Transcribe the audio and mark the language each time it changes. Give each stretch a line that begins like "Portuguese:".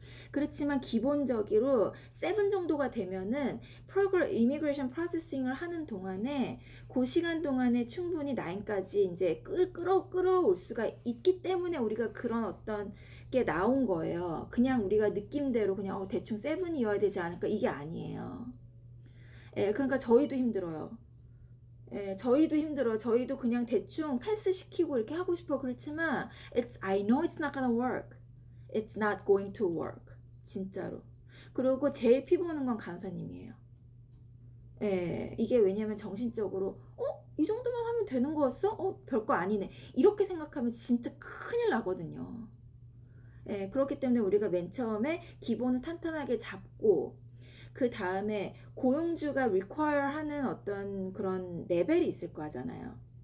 Korean: 그렇지만 기본적으로 7 정도가 되면은 이미그레이션 프로세싱을 하는 동안에 그 시간 동안에 충분히 9까지 이제 끌어올 수가 있기 때문에 우리가 그런 어떤 게 나온 거예요. 그냥 우리가 느낌대로 그냥 대충 7이어야 되지 않을까, 이게 아니에요. 그러니까 저희도 힘들어요. 저희도 힘들어요. 저희도 그냥 대충 패스 시키고 이렇게 하고 싶어. 그렇지만
English: I know it's not gonna work. It's not going to work.
Korean: 진짜로. 그리고 제일 피보는 건 간호사님이에요. 이게 왜냐면 정신적으로 이 정도만 하면 되는 거였어? 별거 아니네. 이렇게 생각하면 진짜 큰일 나거든요. 그렇기 때문에 우리가 맨 처음에 기본을 탄탄하게 잡고 그 다음에 고용주가 require 하는 어떤 그런 레벨이 있을 거잖아요.